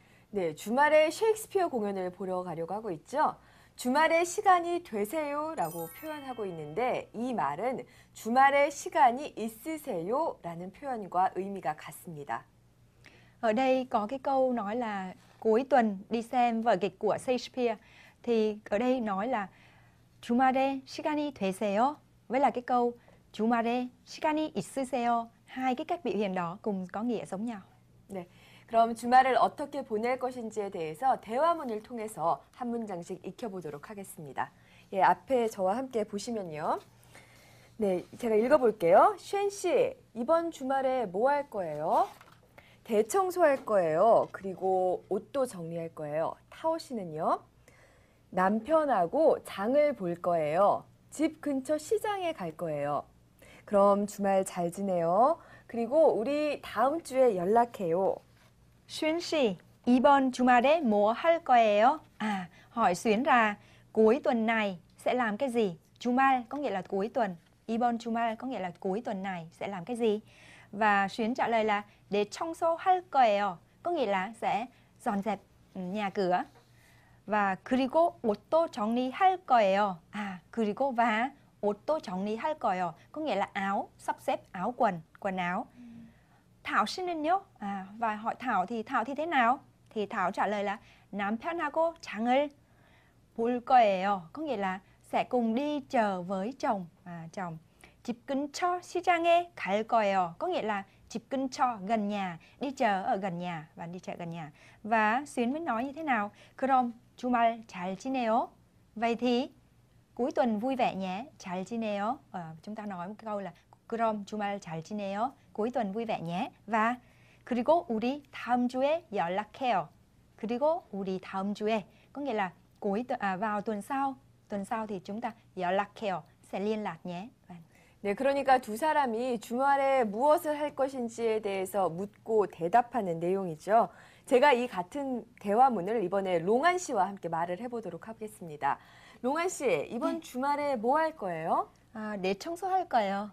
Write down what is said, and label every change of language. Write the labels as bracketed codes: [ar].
[ko] 네, 주말에 셰익스피어 공연을 보러 가려고 하고 있죠. 주말에 시간이 되세요라고 표현하고 있는데 이 말은 주말에 시간이 있으세요라는 표현과 의미가 같습니다. [vi] Ở đây có cái câu nói là cuối tuần đi xem vở kịch của Shakespeare. Thì ở đây nói là [ko] 주말에 시간이 되세요 [vi] với là cái câu [ko] 주말에 시간이 있으세요. [vi] Hai cái cách biểu hiện đó cùng có nghĩa giống nhau. [ko] 네, 그럼 주말을 어떻게 보낼 것인지에 대해서 대화문을 통해서 한 문장씩 익혀보도록 하겠습니다. 예, 앞에 저와 함께 보시면요. 네, 제가 읽어볼게요. 쉔 씨, 이번 주말에 뭐 할 거예요? 대청소할 거예요. 그리고 옷도 정리할 거예요. 타오 씨는요? 남편하고 장을 볼 거예요. 집 근처 시장에 갈 거예요. 그럼 주말 잘 지내요. 그리고 우리 다음 주에 연락해요. Xuyến Sì, 이번 주말에 뭐 할 거예요? [vi] Hỏi Xuyến là cuối tuần này sẽ làm cái gì? 주말 có nghĩa là cuối tuần. [ko] 이번 주말 [vi] có nghĩa là cuối tuần này sẽ làm cái gì? Và Xuyến trả lời là để [ko] 청소할 거예요. [vi] Có nghĩa là sẽ dọn dẹp nhà cửa. [ko] và 그리고 옷도 정리할 거예요. 그리고 và 옷도 정리할 거예요. [vi] Có nghĩa là áo, sắp xếp áo quần, quần áo. Thảo [ko] 씨는요? [vi] Và hỏi Thảo thì thế nào? Thì Thảo trả lời là [ko] 남편하고 장을 볼 거예요. [vi] Có nghĩa là sẽ cùng đi chờ với chồng. Chồng. [ko] 집 근처 시장에 갈 거예요. [vi] Có nghĩa là [ko] 집 근처 [vi] gần nhà, đi chờ ở gần nhà và đi chợ gần nhà. Và Xuyến mới nói như thế nào? [ko] 그럼 주말 잘 지내요. [vi] Vậy thì cuối tuần vui vẻ nhé. [ko] 잘 지내요. [vi] Chúng ta nói một câu là [ko] 그럼 주말 잘 지내요. [vi] cuối tuần vui vẻ nhé. [ko] Và 그리고 우리 다음 주에 연락해요. 그리고 우리 다음 주에 [vi] có nghĩa là vào tuần sau. Tuần sau thì chúng ta [ko] 연락해요. [vi] sẽ liên lạc nhé. [ko] 네, 그러니까 두 사람이 주말에 무엇을 할 것인지에 대해서 묻고 대답하는 내용이죠. 제가 이 같은 대화문을 이번에 롱안 씨와 함께 말을 해보도록 하겠습니다. 롱안 씨, 이번 주말에 뭐 할 거예요? 네, 청소할 거예요.